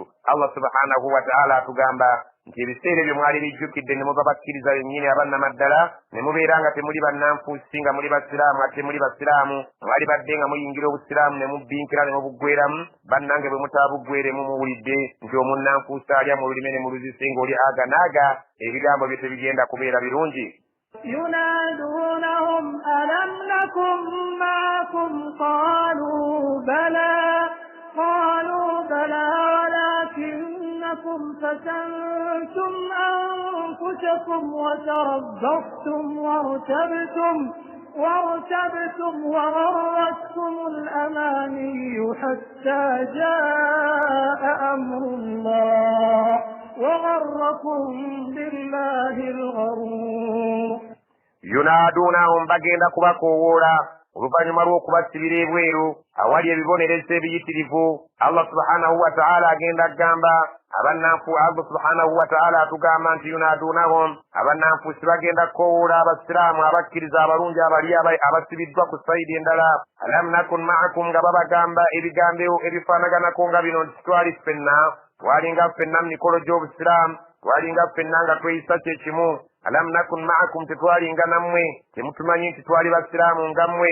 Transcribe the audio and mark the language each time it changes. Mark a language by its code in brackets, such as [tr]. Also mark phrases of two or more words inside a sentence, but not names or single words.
[lg] Allah [ar] سبحانه وتعالى [lg] atugamba nti ebiseera ebyo mwali bijjukidde ne muba bakkiriza bennyini abannamaddala ne mubeera nga temuli bannanfuusi nga muli basiraamu ate muli basiraamu mwali badde nga muyingira obusiraamu ne mubbinkira ne mubuggweramu bannange bwe mutaabuggweremu muwulidde nti omunnanfuusi alya mu lulime ne mu luzise ng'oli aga naaga ebigambo bye tebigenda kubeera birungi. [ar] ينادونهم ألم نكن معكم قالوا بلى ولكنكم فتنتم أنفسكم وتربصتم وارتبتم وغرتكم الأماني حتى جاء أمر الله وغركم بالله الغرور. [lg] Yunaadunahum bagenda kubakoowoola oluvannyuma lw'okubasibira ebweru awali ebibonerezo ebiyitirivu. Allah [ar] سبحانه وتعالى [lg] agenda agamba Allah [ar] سبحانه وتعالى [lg] atugamba nti yunaadunahum abannanfuusi bagenda kukoowoola abasiraamu abakkiriza abalungi abali abasibiddwa ku sayidi endala [ar] ألم نكن معكم [lg] nga babagamba ebigambo ebifaanaganako nga bino nti twali ffenna twalinga ffenna mu mikolo gy'obusiraamu twalinga ffenna nga tweyisa kyekimu [ar] ألم نكن معكم [lg] tetwalinga nammwe temutumanyi nti twali basiraamu nga mmwe.